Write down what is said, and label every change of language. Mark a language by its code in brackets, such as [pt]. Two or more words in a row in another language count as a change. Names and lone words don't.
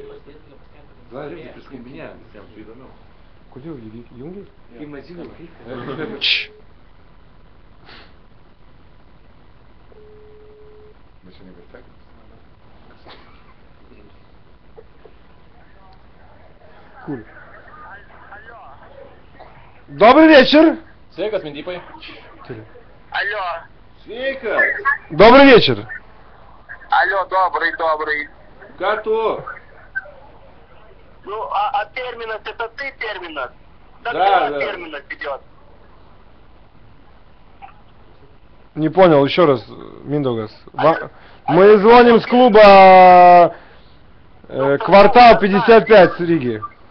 [lt] Gal rimtai priskambinėjam visiems, tai įdomiau. Kodėl jį jungi? Imagino, kaip. Bet čia nebesekė. Kur? [ru] Добрый вечер! [lt] Sveikas, Mindypai. [ru] Алло, [lt] Sveikas! [ru] Добрый вечер! алло, добрый. [lt] Ką tu? [ru] Ну, а терминус, это ты терминус? Да, Когда да. терминус идет? Не понял, еще раз, Миндогас. Мы звоним с клуба «Квартал 55» с Риги.